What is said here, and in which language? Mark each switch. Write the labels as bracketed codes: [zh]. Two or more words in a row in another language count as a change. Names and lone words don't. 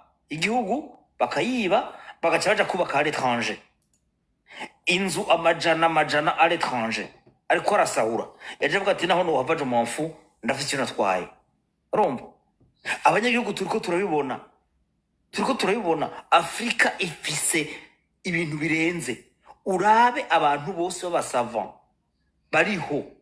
[rn] igihugu bakayiba bagaca baja kubaka [fr] à l'étranger [rn] inzu amajana [fr] à l'étranger [rn] ariko arasahura yaje avuga ati naho nuhavaje mu mfu ndafite icyo natwaye urumva abanyagihugu turiko turabibona Afrika ifise ibintu birenze urabe abantu bose b'abasavant bariho